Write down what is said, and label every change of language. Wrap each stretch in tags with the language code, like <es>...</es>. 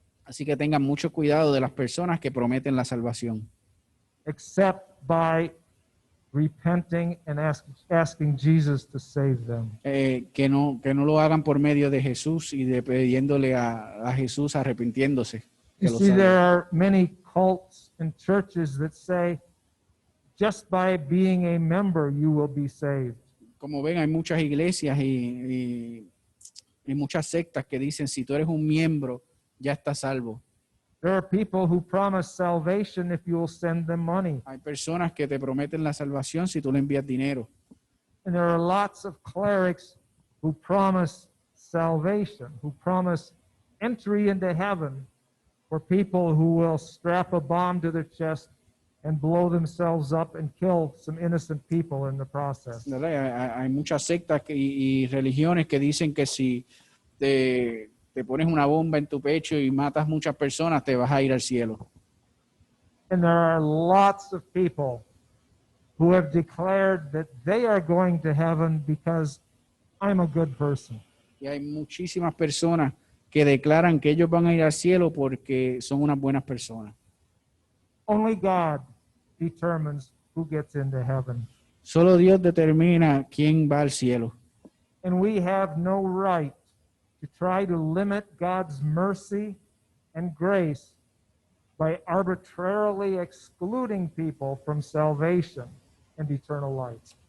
<es>Así que tengan mucho cuidado de las personas que prometen la salvación.</es> <en>except by repenting and asking Jesus to save them.</en> <es>Que no lo hagan por medio de Jesús y de pidiéndole a Jesús arrepintiéndose. Que</es> <en>You</en> <es>lo</es> <en>see,</en> <es>salve.</es> <en>there are many cults and churches that say, just by being a member, you will be saved.</en> <es>Como ven, hay muchas iglesias y muchas sectas que dicen, si tú eres un miembro, ya estás salvo.</es> <en>There are people who promise salvation if you will send them money.</en> <es>Hay personas que te prometen la salvación si tú le envías dinero.</es> <en>And there are lots of clerics who promise salvation, who promise entry into heaven for people who will strap a bomb to their chest and blow themselves up and kill some innocent people in the process.</en> <es>¿Verdad? Hay muchas sectas y religiones que dicen que si te pones una bomba en tu pecho y matas muchas personas, te vas a ir al cielo.</es> <en>And there are lots of people who have declared that they are going to heaven because I'm a good person.</en> <es>Y hay muchísimas personas que declaran que ellos van a ir al cielo porque son unas buenas personas.</es> <en>Only God determines who gets into heaven.</en> <es>Solo Dios determina quién va al cielo.</es> <en>And we have no right to try to limit God's mercy and grace by arbitrarily excluding people from salvation and eternal life.</en>